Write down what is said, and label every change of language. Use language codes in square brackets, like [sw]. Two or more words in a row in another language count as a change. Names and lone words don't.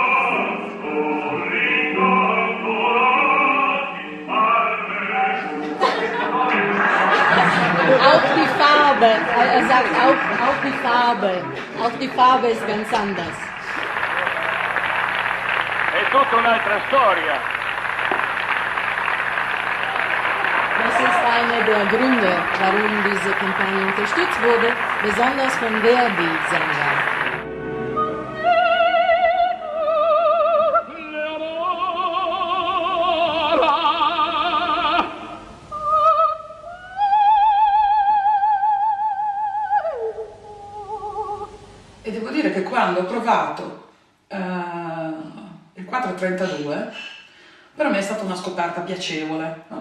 [de] Auch die Farbe, er sagt auch die Farbe ist ganz anders. [it] È tutta un'altra storia. [de] Das ist einer der Gründe, warum diese Kampagne unterstützt wurde, besonders von Verdi-Sängern. [it] E devo dire che quando ho provato il 432, per me è stata una scoperta piacevole, no?